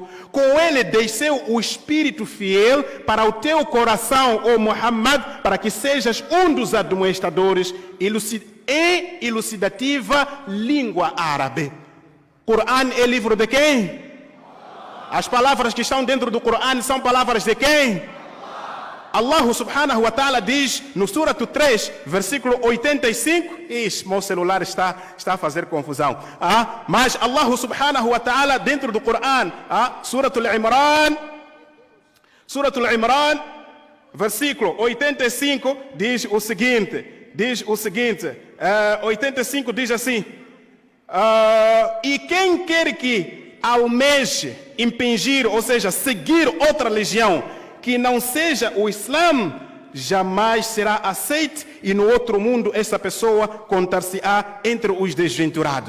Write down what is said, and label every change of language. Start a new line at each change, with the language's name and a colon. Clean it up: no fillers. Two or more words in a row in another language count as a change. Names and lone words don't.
Portuguese: Com ele desceu o Espírito fiel para o teu coração, ó Muhammad, para que sejas um dos administradores e elucidativa língua árabe. Corão é livro de quem? As palavras que estão dentro do Corão são palavras de quem?
Arabic: الله سبحانه وتعالى
Portuguese: diz no Surah 3, versículo 85. Meu celular está a fazer confusão. Mas
Arabic: الله سبحانه وتعالى
Portuguese: dentro do Corão, Surah Al-Imran, versículo 85, diz o seguinte. 85 diz assim: e quem quer que almeje impingir, ou seja, seguir outra religião que não seja o Islã, jamais será aceite, e no outro mundo essa pessoa contar-se-á entre os desventurados.